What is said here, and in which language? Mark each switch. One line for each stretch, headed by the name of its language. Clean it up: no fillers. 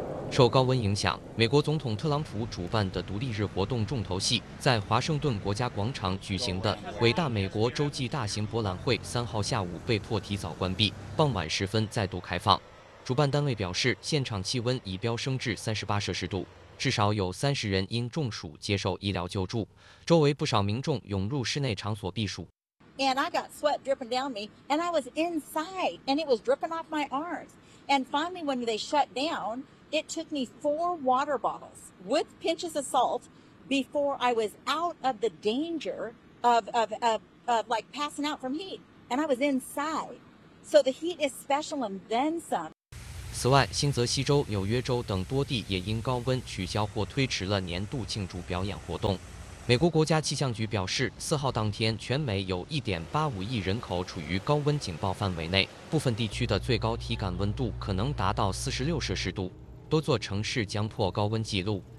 Chinese: 受高温影响，美国总统特朗普主办的独立日活动重头戏在华盛顿国家广场举行的伟大美国洲际大型博览会3号下午被迫提早关闭，傍晚时分再度开放。主办单位表示，现场气温已飙升至38摄氏度，至少有30人因中暑接受医疗救助，周围不少民众涌入室内场所避暑。
English: And I got sweat dripping down me, and I was inside, and it was dripping off my arms. And finally, when they shut down. It took me 4 water bottles with pinches of salt before I was out of the danger of like passing out from heat. And I was inside. So the heat is special and then some.
Chinese: 此外，新泽西州、纽约州等多地也因高温取消或推迟了年度庆祝表演活动。美国国家气象局表示，四号当天，全美有1.85亿人口处于高温警报范围内，部分地区的最高体感温度可能达到46摄氏度，多座城市将破高温纪录。